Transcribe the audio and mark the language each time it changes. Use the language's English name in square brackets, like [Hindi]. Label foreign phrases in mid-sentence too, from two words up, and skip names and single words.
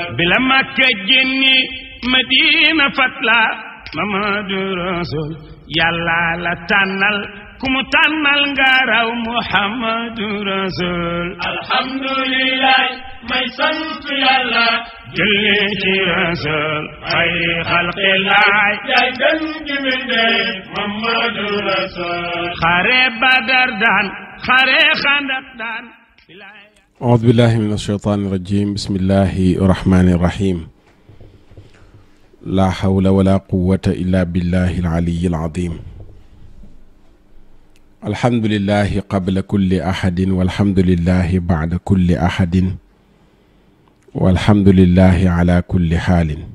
[Wolof] bila makka génni madina fatla muhammadu rasul yàlla la tànnal ku mu tànnal nga raw muhammadu rasul alhamdulillah may sant yàlla julli ci rasul xayri xalqillaay yaay gën ji mindeef muhammadu rasul xare badar daan xare xandak daan [Arabic] أعوذ بالله من الشيطان الرجيم بسم الله الرحمن الرحيم لا حول ولا قوة إلا بالله العلي العظيم الحمد لله قبل كل أحد والحمد لله بعد كل أحد والحمد لله على كل حال